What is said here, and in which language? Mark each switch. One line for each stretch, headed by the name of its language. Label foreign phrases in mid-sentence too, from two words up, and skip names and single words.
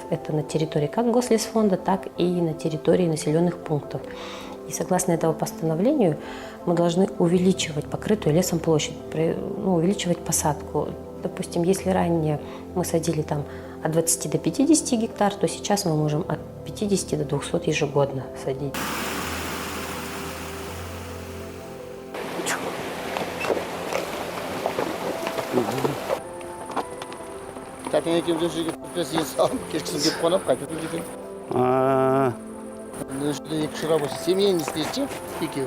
Russian: Это на территории как Гослесфонда, так и на территории населенных пунктов. И согласно этому постановлению мы должны увеличивать покрытую лесом площадь, увеличивать посадку. Допустим, если ранее мы садили там от 20 до 50 гектар, то сейчас мы можем от 50 до 200 ежегодно садить.
Kazakh: Тәтең екеуміз осы жерге біресе салып, кешкісін келіп қонып, қайтып кетемін. Осы жерде 2 шыра болса, семьяны істейді, екеуі.